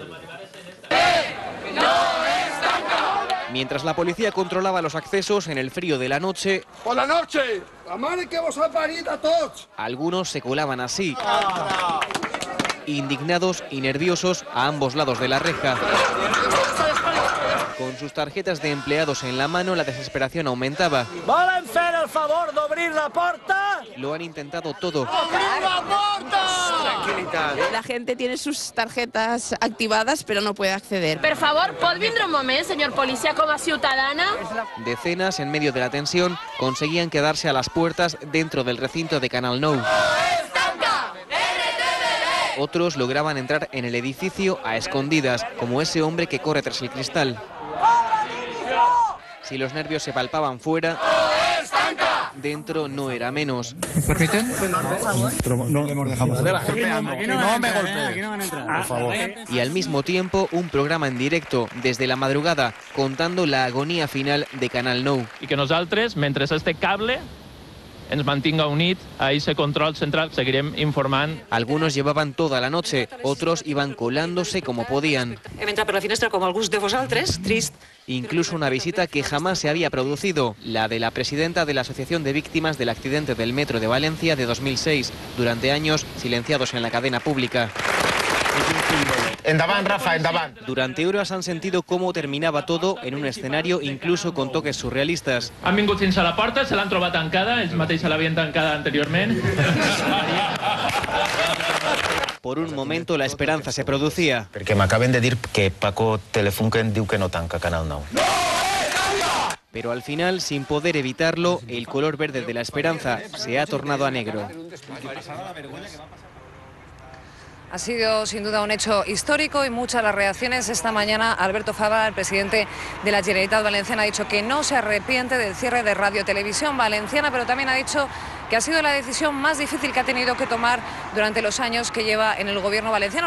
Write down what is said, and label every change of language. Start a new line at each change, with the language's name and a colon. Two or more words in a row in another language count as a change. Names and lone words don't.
Spanish: Mientras la policía controlaba los accesos en el frío de la noche, ¡Por la noche! ¡La madre que vos ha parido a todos! algunos se colaban así, indignados y nerviosos a ambos lados de la reja. Con sus tarjetas de empleados en la mano, la desesperación aumentaba.
Catalan: ¿Volen fer el favor d'obrir la porta?
Spanish: Lo han intentado todo.
Catalan: ¡Obrir la porta!
Spanish: Tranquilidad. La gente tiene sus tarjetas activadas, pero no puede acceder.
Catalan: Per favor, pot vindre un moment,
Spanish: señor policía,
Catalan: com a ciutadana?
Spanish: Decenas, en medio de la tensión, conseguían quedarse a las puertas dentro del recinto de Canal Nou. Otros lograban entrar en el edificio a escondidas, como ese hombre que corre tras el cristal. Si los nervios se palpaban fuera, dentro no era menos. ¿Permiten? No hemos dejado. No me golpeen. Aquí no van a entrar. Por favor. Y al mismo tiempo, un programa en directo desde la madrugada contando la agonía final de Canal Nou.
Catalan: I que nosaltres, mentre este cable ens mantinga unit a ese control central. Seguirem informant.
Spanish: Algunos llevaban toda la noche, otros iban colándose como podían.
Catalan: Hem entrat per la finestra com alguns de vosaltres, trist.
Spanish: Incluso una visita que jamás se había producido, la de la presidenta de la Asociación de Víctimas del Accidente del Metro de Valencia de 2006, durante años silenciados en la cadena pública.
Catalan: Endavant, Rafa, endavant.
Spanish: Durante horas han sentido cómo terminaba todo en un escenario incluso con toques surrealistas.
Catalan: Han vingut fins a la porta, se l'han trobat tancada, ells mateix se l'havien tancada anteriorment.
Spanish: Por un momento la esperanza se producía.
Catalan: Perquè m'acaben de dir que Paco Telefunken diu que no tanca Canal 9.
Spanish: Pero al final, sin poder evitarlo, el color verde de la esperanza se ha tornado a negro. Ha sido sin duda un hecho histórico y muchas las reacciones. Esta mañana Alberto Fabra, el presidente de la Generalitat Valenciana, ha dicho que no se arrepiente del cierre de Radio Televisión Valenciana, pero también ha dicho que ha sido la decisión más difícil que ha tenido que tomar durante los años que lleva en el gobierno valenciano.